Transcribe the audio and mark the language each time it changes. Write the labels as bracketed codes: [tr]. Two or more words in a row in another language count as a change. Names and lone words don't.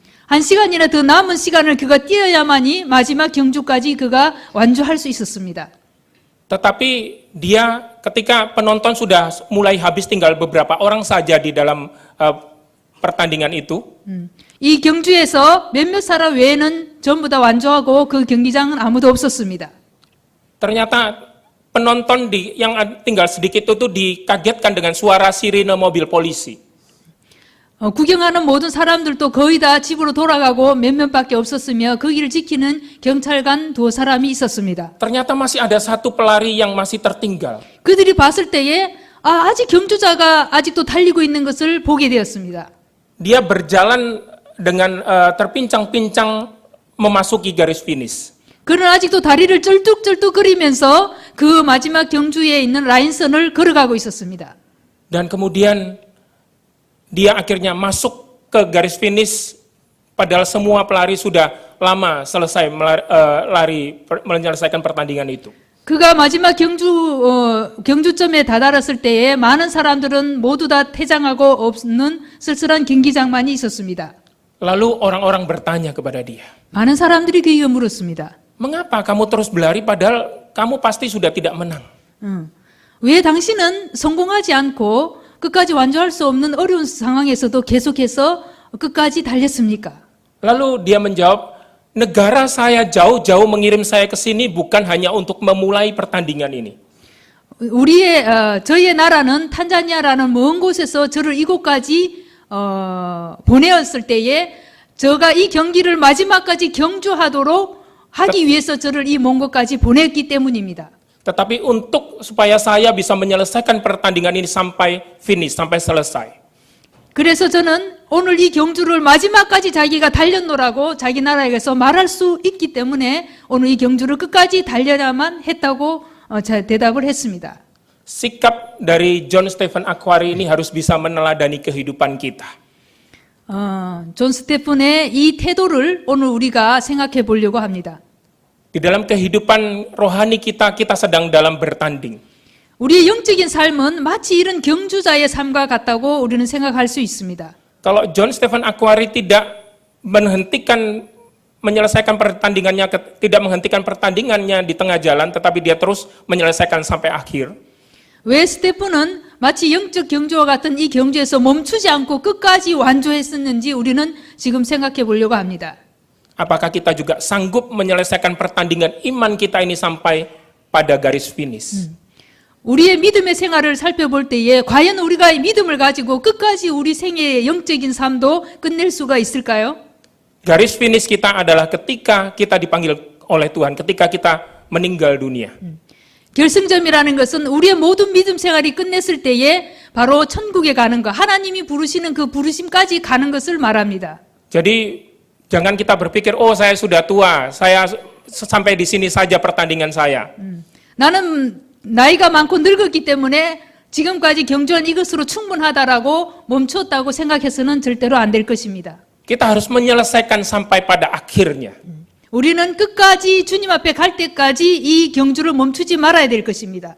[ko] 1시간이나 더 남은 시간을 그가 뛰어야만이 마지막 경주까지 그가 완주할 수 있었습니다. [id] Tetapi dia ketika penonton sudah mulai habis tinggal beberapa orang saja di dalam pertandingan itu, [ko] 이 경주에서 몇몇 사람 외에는 전부 다 완주하고 그 경기장은 아무도 없었습니다. [id] ternyata penonton yang tinggal sedikit itu dikagetkan dengan suara sirine mobil polisi. [ko] 구경하는 모든 사람들도 거의 다 집으로 돌아가고 몇몇밖에 없었으며 거기를 지키는 경찰관 2사람이 있었습니다. [id] Ternyata masih ada satu pelari yang masih tertinggal. [ko] 그들이 봤을 때에 아직 경주자가 아직도 달리고 있는 것을 보게 되었습니다. [id] Dia berjalan dengan terpincang-pincang memasuki garis finish. [ko] 그는 아직도 다리를 쩔뚝쩔뚝거리면서 그 마지막 경주에 있는 라인선을 걸어가고 있었습니다. [id] Dan kemudian dia akhirnya masuk ke garis finish padahal semua pelari sudah lama selesai menyelesaikan pertandingan itu. [ko] 그가 마지막 경주점에 다다랐을 때에 많은 사람들은 모두 다 퇴장하고 없는 쓸쓸한 경기장만이 있었습니다. [id] Lalu orang-orang bertanya kepada dia, [ko] 많은 사람들이 그에게 물었습니다. [id] "Mengapa kamu terus berlari padahal kamu pasti sudah tidak menang?" [ko] 왜 당신은 성공하지 않고 끝까지 완주할 수 없는 어려운 상황에서도 계속해서 끝까지 달렸습니까? [id] Lalu dia menjawab, "Negara saya jauh-jauh mengirim saya ke sini bukan hanya untuk memulai pertandingan ini. [ko] 저희의 나라는 탄자니아라는 먼 곳에서 저를 이곳까지 보내었을 때에 저가 이 경기를 마지막까지 경주하도록 하기 위해서 저를 이 먼 곳까지 보냈기 때문입니다. [id] Tetapi supaya saya bisa menyelesaikan pertandingan ini sampai finish, sampai selesai." [ko] 그래서 저는 오늘 이 경주를 마지막까지 자기가 달렸노라고 자기 나라에서 말할 수 있기 때문에 오늘 이 경주를 끝까지 달려야만 했다고 대답을 했습니다. [id] Sikap dari John Stephen Akhwari ini harus bisa meneladani kehidupan kita. [ko] 존 스테픈의 이 태도를 오늘 우리가 생각해 보려고 합니다. [id] Di dalam kehidupan rohani kita sedang dalam bertanding. [ko] 우리의 영적인 삶은 마치 이런 경주자의 삶과 같다고 우리는 생각할 수 있습니다. [id] Kalau John Stephen Akhwari tidak menyelesaikan pertandingannya, tidak menghentikan pertandingannya di tengah jalan, tetapi dia terus menyelesaikan sampai akhir. [ko] 왜 스테픈은 마치 영적 경주와 같은 이 경주에서 멈추지 않고 끝까지 완주했었는지 우리는 지금 생각해 보려고 합니다. [id] Apakah kita juga sanggup menyelesaikan pertandingan iman kita ini sampai pada garis finish? [ko] 우리의 믿음의 생활을 살펴볼 때에 과연 우리가 이 믿음을 가지고 끝까지 우리 생애의 영적인 삶도 끝낼 수가 있을까요? [id] Garis finish kita adalah ketika kita dipanggil oleh Tuhan, ketika kita meninggal dunia. [ko] 결승점이라는 것은 우리의 모든 믿음 생활이 끝냈을 때에 바로 천국에 가는 것, 하나님이 부르시는 그 부르심까지 가는 것을 말합니다. [id] Jadi jangan kita berpikir, saya sudah tua, saya sampai di sini saja pertandingan saya. [ko] 나는 나이가 많고 늙었기 때문에 지금까지 경주한 이것으로 충분하다라고 멈췄다고 생각해서는 절대로 안 될 것입니다. [id] Kita harus menyelesaikan sampai pada akhirnya. [ko] 우리는 끝까지 주님 앞에 갈 때까지 이 경주를 멈추지 말아야 될 것입니다.